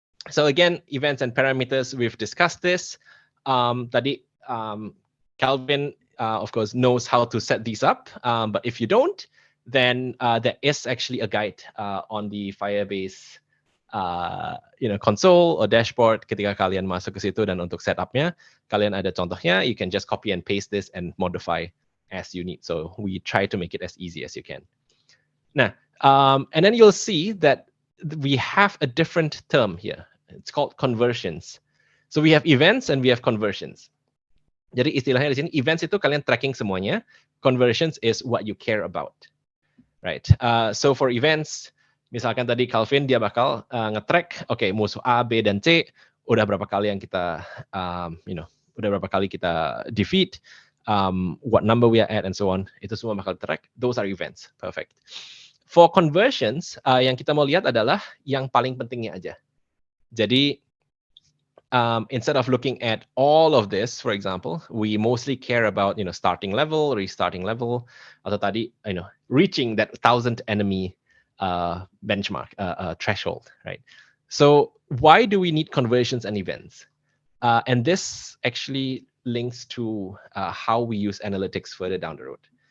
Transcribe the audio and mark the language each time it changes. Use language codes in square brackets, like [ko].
[en] So again, events and parameters, we've discussed this. Tadi Calvin, of course, knows how to set these up, but if you don't, then there is actually a guide on the Firebase console or dashboard. [id] Ketika kalian masuk ke situ dan untuk setupnya, kalian ada contohnya. [en] You can just copy and paste this and modify as you need. So we try to make it as easy as you can. Nah, and then you'll see that we have a different term here. It's called conversions. So we have events and we have conversions. [id] Jadi istilahnya di sini events itu kalian tracking semuanya. [en] Conversions is what you care about, right? So for events, [id] misalkan tadi Calvin dia bakal nge-track, oke, musuh A, B, dan C udah berapa kali yang kita, udah berapa kali kita defeat, [en] what number we are at, and so on. [id] Itu semua bakal track. [en] Those are events. Perfect. For conversions, [id] yang kita mau lihat adalah yang paling pentingnya aja. [en] Jadi instead of looking at all of this, for example, we mostly care about starting level, restarting level, [id] atau tadi [en] reaching that 1,000 enemy benchmark threshold, right? So why do we need conversions and events? And this actually links to how we use analytics further down the road.